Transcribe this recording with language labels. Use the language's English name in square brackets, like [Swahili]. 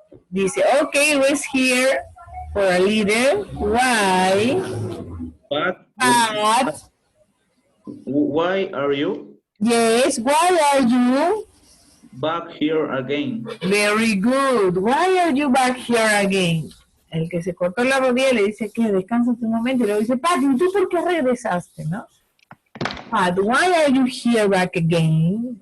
[English] Dice, okay, rest here for a little. Why? But why are you? Yes, why are you? Back here again. Very good. Why are you back here again? [Spanish] El que se cortó la rodilla le dice que descansa un momento y luego dice, Pat, ¿y tú por qué regresaste, no? [English] Pat, why are you here back again?